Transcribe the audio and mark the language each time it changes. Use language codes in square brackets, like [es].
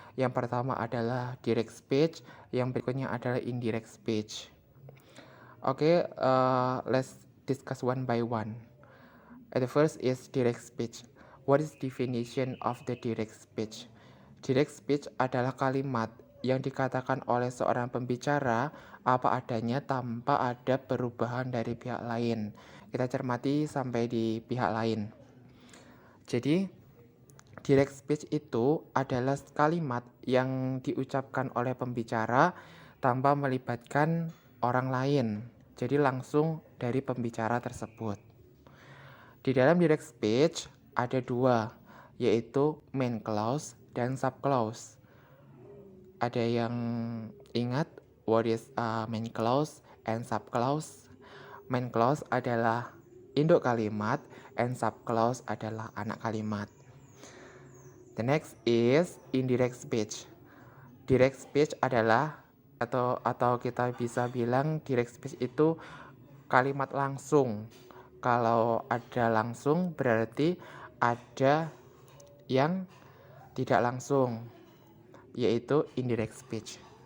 [id] Yang pertama adalah direct speech, yang berikutnya adalah indirect speech. [en] Okay, let's discuss one by one. The first is direct speech. What is definition of the direct speech? [id] Direct speech adalah kalimat yang dikatakan oleh seorang pembicara apa adanya tanpa ada perubahan dari pihak lain. Kita cermati sampai di pihak lain. Jadi, direct speech itu adalah kalimat yang diucapkan oleh pembicara tanpa melibatkan orang lain. Jadi langsung dari pembicara tersebut. Di dalam direct speech ada dua, yaitu main clause dan sub clause. Ada yang ingat [en] what is main clause and sub clause? [id] Main clause adalah induk kalimat and sub clause adalah anak kalimat. [en] The next is indirect speech. [id] Direct speech adalah atau kita bisa bilang direct speech itu kalimat langsung. Kalau ada langsung berarti ada yang tidak langsung, yaitu indirect speech.